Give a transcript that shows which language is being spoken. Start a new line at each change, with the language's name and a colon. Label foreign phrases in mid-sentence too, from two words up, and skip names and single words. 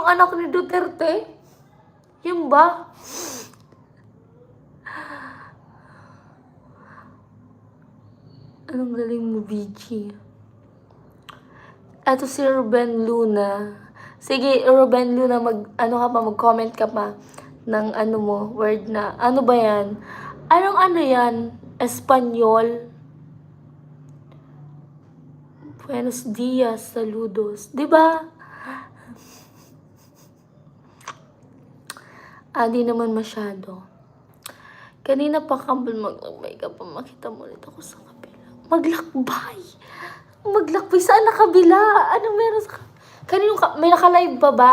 Filipino: Yung anak ni Duterte? Yun ba? Anong galing mo, Biji? Eto si Ruben Luna. Sige, Ruben Luna, mag-comment ka pa ng ano mo, word na. Ano ba yan? Anong ano yan? Espanyol?
Spanish: Buenos días, saludos.
Filipino: Diba? Di naman masyado. Kanina pa kambal maglakbay ka pa. Makita mo ulit ako sa kabila. Maglakbay? Maglakbay? Saan na kabila? Ano meron sa kanina may naka-live pa ba?